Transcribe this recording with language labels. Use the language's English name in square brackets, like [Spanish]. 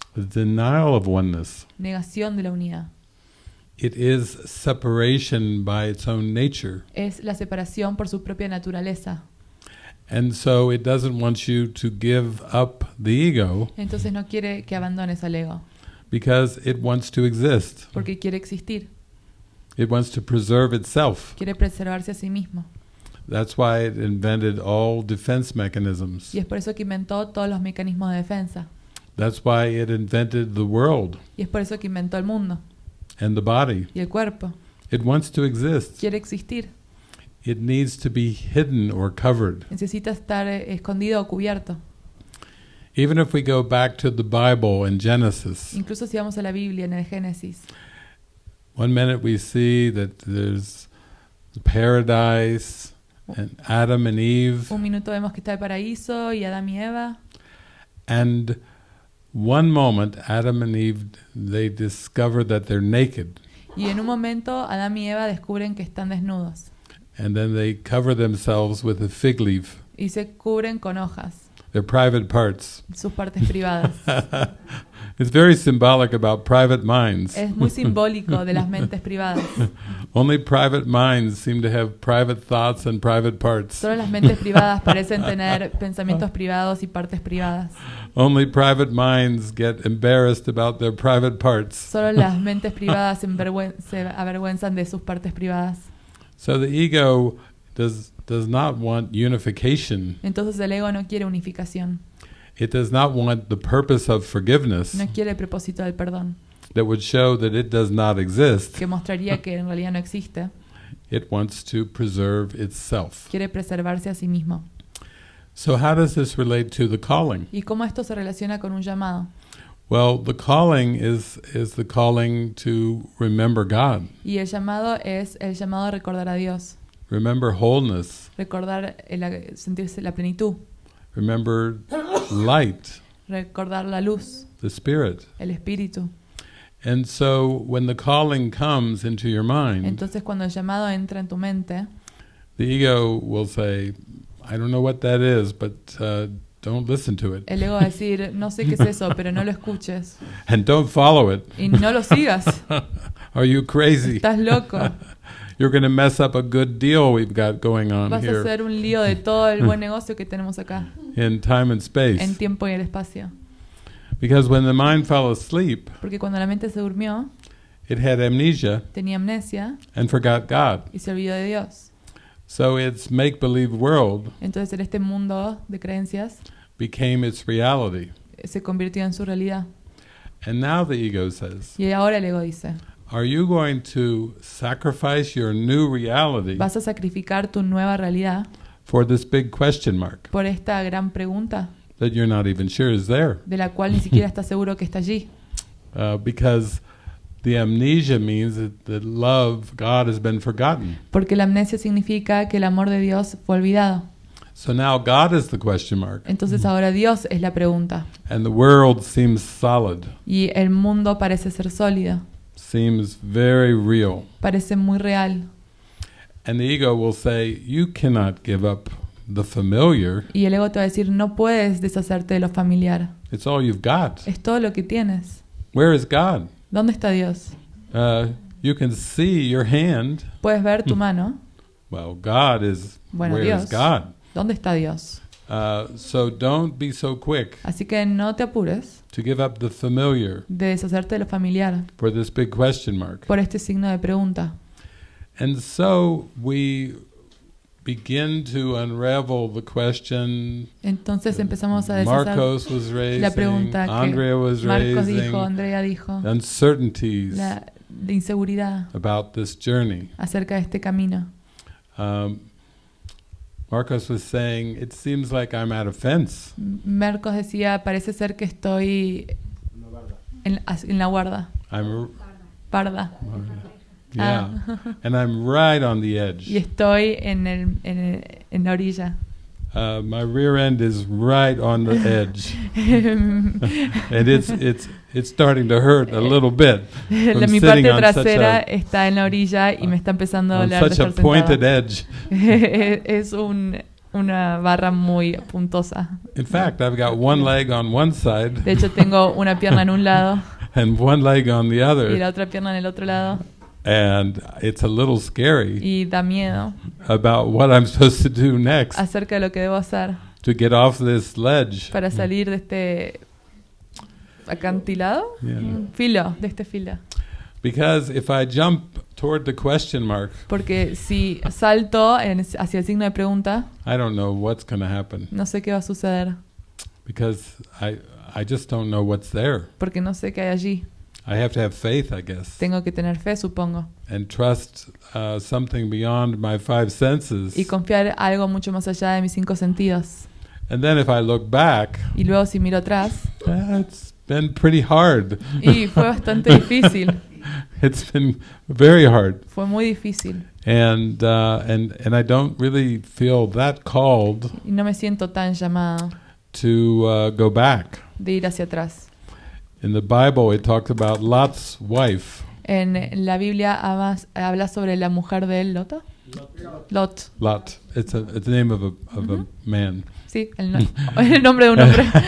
[English] a denial of oneness. [Spanish] negación de la unidad. [English] It is separation by its own nature. [Spanish] Es la separación por su propia naturaleza. [English] And so it doesn't want you to give up the ego [Spanish] Entonces no quiere que abandones al ego, [English] because it wants to exist. [Spanish] porque quiere existir, [English] It wants to preserve itself. [Spanish] quiere preservarse a sí mismo. [English] That's why it invented all defense mechanisms. [Spanish] Y es por eso que inventó todos los mecanismos de defensa. [English] That's why it invented the world [Spanish] Y es por eso que inventó el mundo [English] and the body. [Spanish] y el cuerpo. [English] It wants to exist. [Spanish] Quiere existir. [English] It needs to be hidden or covered. [Spanish] Necesita estar escondido o cubierto. [English] Even if we go back to the Bible in Genesis, [Spanish] Incluso si vamos a la Biblia en el Génesis, [English] one minute we see that there's paradise and Adam and Eve, [Spanish] un minuto vemos que está el paraíso y Adán y Eva, [English] and one moment Adam and Eve, they discover that they're naked, [Spanish] y en un momento Adán y Eva descubren que están desnudos [English] and then they cover themselves with a fig leaf, [Spanish] y se cubren con hojas, [English] their private parts. [Spanish] sus partes privadas. [English] It's very symbolic about private minds. [Spanish] Es muy simbólico de las mentes privadas. [English] Only private minds seem to have private thoughts and private parts. [Spanish] Solo las mentes privadas parecen tener pensamientos privados y partes privadas. [English] Only private minds get embarrassed about their private parts. [Spanish] Solo las mentes privadas se avergüenzan de sus partes privadas. [English] So the ego does not want unification. [Spanish] Entonces el ego no quiere unificación. [English] It does not want the purpose of forgiveness [Spanish] No quiere el propósito del perdón, [English] that would show that it does not exist. [Spanish] que mostraría que en realidad no existe. [English] It wants to preserve itself. [Spanish] Quiere preservarse a sí mismo. [English] So how does this relate to the calling? [Spanish] ¿Y cómo esto se relaciona con un llamado? [English] Well, the calling is the calling to remember God, [Spanish] Y el llamado es el llamado a recordar a Dios, [English] remember wholeness, [Spanish] recordar sentirse la plenitud, [English] remember light, [Spanish] recordar la luz, [English] the Spirit. [Spanish] el espíritu. [English] And so when the calling comes into your mind, [Spanish] Entonces cuando el llamado entra en tu mente, [English] the ego will say, I don't know what that is, but don't listen to it. [Spanish] el ego va a decir, no sé qué es eso, pero no lo escuches [English] And don't follow it. [Spanish] y no lo sigas. [English] Are you crazy? [Spanish] Estás loco. [English] You're going to mess up a good deal we've got going on [Spanish] Vas a [English] here [Spanish] hacer un lío de todo el buen negocio que tenemos acá, [English] in time and space. [Spanish] en tiempo y el espacio. [English] Because when the mind fell asleep, [Spanish] Porque cuando la mente se durmió, [English] it had amnesia [Spanish] tenía amnesia [English] and forgot God. [Spanish] y se olvidó de Dios. [English] So its make-believe world [Spanish] Entonces en este mundo de creencias [English] became its reality. [Spanish] se convirtió en su realidad. [English] And now the ego says, [Spanish] Y ahora el ego dice, [English] are you going to sacrifice your new reality [Spanish] ¿vas a sacrificar tu nueva realidad [English] for this big question mark [Spanish] por esta gran pregunta [English] that you're not even sure is there? [Spanish] de la cual ni siquiera estás seguro que está allí? [English] Because the amnesia means that love, God, has been forgotten. [Spanish] Porque la amnesia significa que el amor de Dios fue olvidado. [English] So now God is the question mark, [Spanish] Entonces ahora Dios es la pregunta. [English] and the world seems solid, [Spanish] Y el mundo parece ser sólido, [English] seems very real. [Spanish] parece muy real. [English] And the ego will say, you cannot give up the familiar. [Spanish] Y el ego te va a decir, no puedes deshacerte de lo familiar. [English] It's all you've got. [Spanish] Es todo lo que tienes. [English] Where is God? [Spanish] ¿Dónde está Dios? [English] You can see your hand. [Spanish] Puedes ver tu mano. [English] Well, God is, [Spanish] Bueno, [English] where [Spanish] Dios. [English] is God? [Spanish] ¿Dónde está Dios? [English] So don't be so quick [Spanish] Así que no te apures [English] to give up the familiar [Spanish] de deshacerte de lo familiar [English] for this big question mark. [Spanish] por este signo de pregunta. [English] And so we begin to unravel the question. [Spanish] Entonces empezamos a deshacer [English] Marcos was raising, [Spanish] la pregunta que [English] Andrea was [Spanish] Marcos [English] raising, [Spanish] dijo, Andrea dijo, [English] uncertainties [Spanish] la inseguridad [English] about this journey. [Spanish] acerca de este camino. [English] Marcos was saying, it seems like I'm at a fence. [Spanish] Marcos decía, parece ser que estoy en la guarda, [English] I'm, [Spanish] parda, [English] yeah, and I'm right on the edge. [Spanish] y estoy en la orilla. [English] My rear end is right on the edge, and it's starting to hurt a little bit. [Spanish] Mi parte trasera está en la orilla y me está empezando a doler de [English] such a [Spanish] estar [English] pointed [Spanish] sentada. [English] edge. [Spanish] Es una barra muy puntosa. [English] In fact, I've got one leg on one side [Spanish] De hecho, tengo una pierna en un lado [English] and one leg on the [Spanish] y [English] other, [Spanish] la otra pierna en el otro lado. [English] and it's a little scary [Spanish] Y da miedo [English] about what I'm supposed to do next [Spanish] acerca de lo que debo hacer [English] to get off this ledge. [Spanish] para salir de este acantilado, [English] Yeah. [Spanish] filo, de este filo. [English] Because if I jump toward the question mark, [Spanish] Porque si salto hacia el signo de pregunta, [English] I don't know what's going to happen, [Spanish] no sé qué va a suceder, [English] because I just don't know what's there. [Spanish] porque no sé qué hay allí. [English] I have to have faith, I guess, [Spanish] Tengo que tener fe, supongo, [English] and trust something beyond my five senses. [Spanish] y confiar algo mucho más allá de mis 5 sentidos. [English] And then if I look back, [Spanish] Y luego si miro atrás, [English] it's been pretty hard. [Spanish] y fue bastante difícil, [English] It's been very hard. [Spanish] fue muy difícil. [English] And I don't really feel that called [Spanish] Y no me siento tan llamado [English] to go back. [Spanish] de ir hacia atrás. [English] In the Bible, it talks about Lot's wife. [Spanish] En la Biblia habla sobre la mujer de él, Lot. [English] Lot. It's the name of a man. [Spanish] Sí, el nombre de un hombre.